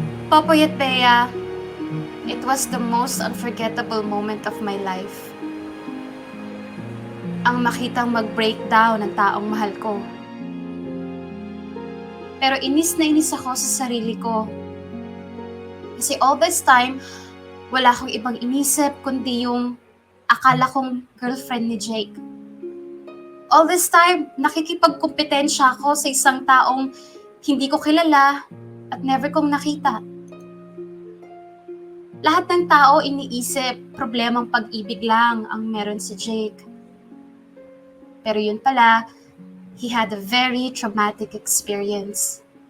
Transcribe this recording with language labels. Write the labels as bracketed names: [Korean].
[English] Popoy at Bea, it was the most unforgettable moment of my life. [Filipino] Ang makitang mag-breakdown ng taong mahal ko. Pero inis na inis ako sa sarili ko. Kasi [English] all this time, [Filipino] wala akong ibang inisip kundi yung akala kong girlfriend ni Jake. [English] All this time, [Filipino] nakikipagkumpetensya ako sa isang taong hindi ko kilala at never kong nakita. Lahat ng tao iniisip problemang pag-ibig lang ang meron si Jake. Pero yun pala, [English] he had a very traumatic experience.